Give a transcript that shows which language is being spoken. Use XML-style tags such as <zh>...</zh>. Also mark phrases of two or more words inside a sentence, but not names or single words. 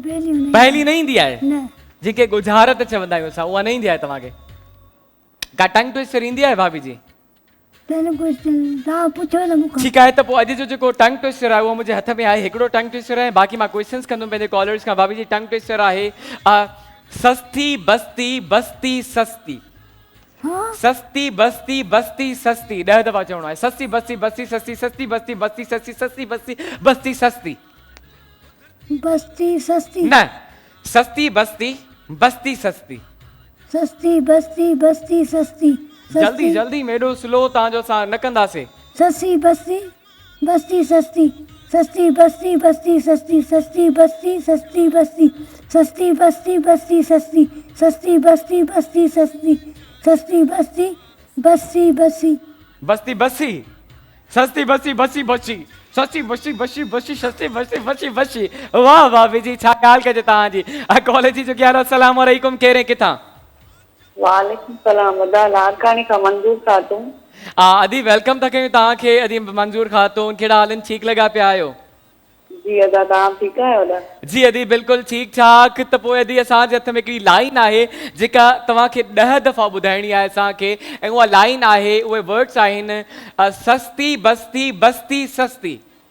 <sd>पहेली न ईंदी आहे न जेके गुज़ारत चवंदा आहियूं असां उहा न ईंदी आहे तव्हांखे का</sd> <en>tongue twister</en> <sd>ईंदी आहे भाभी जी तव्हां पुछो न मूंखां ठीकु आहे त पोइ अॼु जो जेको</sd> <en>tongue twister</en> <sd>आहे उहो मुंहिंजे हथ में आहे हिकिड़ो</sd> <en>tongue twister</en> <sd>आहे बाक़ी मां क्वेश्चन्स कंदुमि पंहिंजे कॉलर्स खां भाभी जी</sd> <en>tongue twister</en> <sd>आहे सस्ती बस्ती बस्ती सस्ती हाँ सस्ती बस्ती बस्ती सस्ती 10 दफ़ा चवणो आहे सस्ती बस्ती बस्ती सस्ती सस्ती बस्ती बस्ती सस्ती सस्ती बस्ती बस्ती सस्ती बस्ती सस्ती न सस्ती बस्ती बस्ती सस्ती सस्ती बस्ती बस्ती सस्ती जल्दी जल्दी मेडो स्लो तव्हांजो असां न कंदासीं सस्ती बस्ती बस्ती सस्ती सस्ती बस्ती बस्ती सस्ती सस्ती बस्ती सस्ती बस्ती सस्ती बस्ती बस्ती सस्ती सस्ती बस्ती बस्ती सस्ती सस्ती बस्ती बस्ती बस्ती बस्ती बस्सी सस्ती बस्ती बस्सी बस्सी सस्ती बस्ती बस्सी बस्सी सस्ती बस्ती बस्सी बस्सी वाह भाभी जी छा ॻाल्हि कजे तव्हांजी कॉलेज जी जो हाल</sd> <ar>السلام عليكم</ar> <sd>कहिड़े किथां</sd> <ar>وعليكم السلام</ar> <sd>अदा लाड़कानी खां मंजूर खातून अदी वेलकम था कयूं तव्हांखे अदी मंजूर खातून कहिड़ा हाल आहिनि ठीकु लॻा पिया आहियो जी अदा तव्हां ठीकु आहियो अदा जी अदी बिल्कुलु ठीकु ठाक त पोइ अदी असांजे हथ में हिकिड़ी लाइन आहे जेका तव्हांखे 10 दफ़ा ॿुधाइणी आहे असांखे ऐं उहा लाइन आहे उहे वर्ड्स आहिनि सस्ती बस्ती बस्ती सस्ती</sd>